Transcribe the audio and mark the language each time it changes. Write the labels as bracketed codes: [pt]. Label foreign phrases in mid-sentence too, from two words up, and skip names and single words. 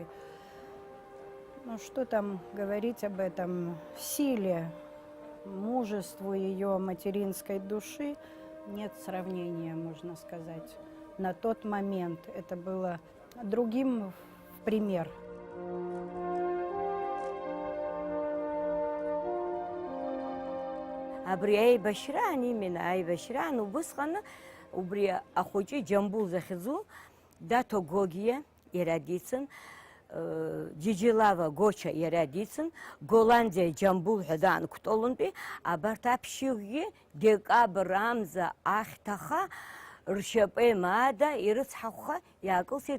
[ru] Что там говорить об этом? Силе, мужеству ее материнской души нет сравнения, можно сказать. На тот момент это было другим в пример. [ab] Абри аибашьраани именно аибашьраан убысҟаны убри ахәыҷы Џьамбул захьӡу Дато Гогиа иара дицын, Џьиџьилава Гоча иара дицын, Голландиа Џьамбул ҳәа даанқәтәолынтәи абарҭ аԥшьҩыкгьы декабр амза ахьҭаха ршьапы еимаада ирыцҳахәха иаакылсит.